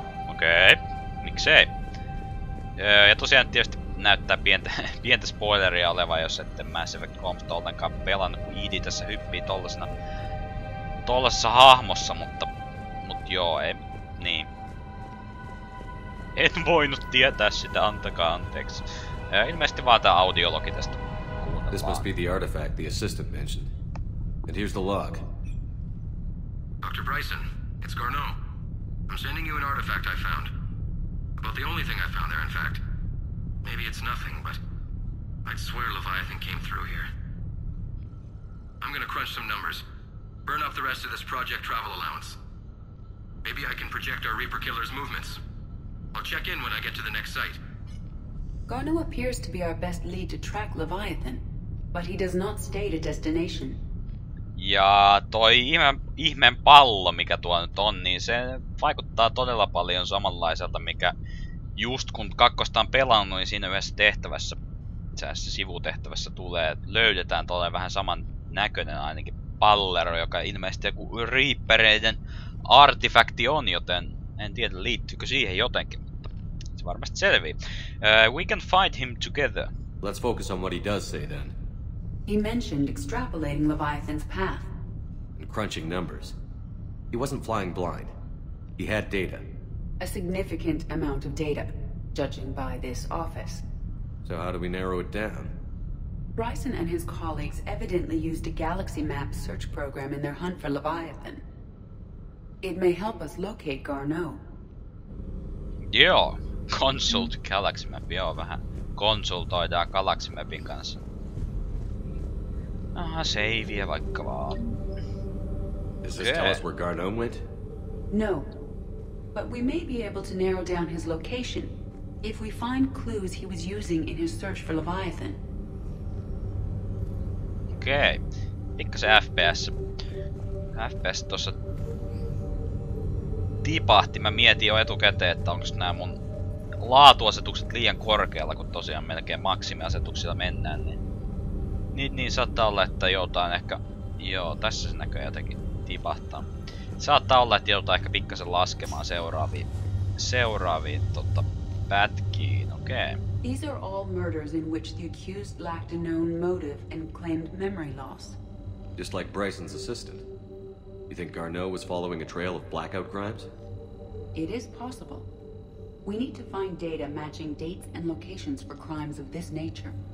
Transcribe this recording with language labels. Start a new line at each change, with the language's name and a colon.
Finnish: Okei, miksei? Ja tosiaan tietysti näyttää pientä spoileria olevan, jos ette Mass Effect 3 ollenkaan pelannut, kun Idi tässä hyppii tollasessa hahmossa, mutta joo, ei, niin. En voinut tietää sitä, antakaa anteeksi. Ilmeisesti vaan tää audiologi tästä kuunnellaan.
English: This must be the artifact the assistant mentioned. And here's the log. Dr. Bryson, it's Garneau. I'm sending you an artifact I found. About the only thing I found there, in fact. Maybe it's nothing, but I'd swear Leviathan came through here. I'm gonna crunch some numbers. Burn up the rest of this project travel allowance. Maybe I can project our Reaper killer's movements. I'll check in when I get to the next site. Garneau appears to be our best lead to track Leviathan, but he does not state a destination.
Finnish: Ja toi ihmeen pallo, mikä tuo nyt on, niin se vaikuttaa todella paljon samanlaiselta, mikä just kun kakkosta on pelannut, niin siinä yhdessä tehtävässä, sivutehtävässä tulee, löydetään todella vähän saman näköinen ainakin pallero, joka ilmeisesti joku Reapereiden artifakti on, joten en tiedä liittyykö siihen jotenkin, mutta se varmasti selvii.
English: We can fight him together. Let's focus on what he does say then. He mentioned extrapolating Leviathan's path. And crunching numbers. He wasn't flying blind. He had data. A significant amount of data, judging by this office. So how do we narrow it down? Bryson and his colleagues evidently used a galaxy map search program in their hunt for Leviathan. It may help us locate Garneau.
Finnish: Joo,
English: consult Galaxy Map,
Finnish: joo, vähän konsultoidaan Galaxy Mapin kanssa. Aha, savea vaikka vaan.
English: Does this tell us where Garneau went? No, but we may be able to narrow down his location if we find clues he was using in his search for Leviathan.
Finnish: Okei. Pikkasen FPS tossa tipahti. Mä mietin jo etukäteen, että onko nämä mun laatuasetukset liian korkealla, kun tosiaan melkein maksimiasetuksilla mennään. Niin saattaa olla, että joutaan ehkä... Joo, tässä se näköjään jotenkin tipahtaa. Saattaa olla, että joutaan ehkä pikkasen laskemaan seuraaviin pätkiin. Okei.
English: These are all murders in which the accused lacked a known motive and claimed memory loss. Just like Bryson's assistant. You think Garneau was following a trail of blackout crimes? It is possible. We need to find data matching dates and locations for crimes of this nature.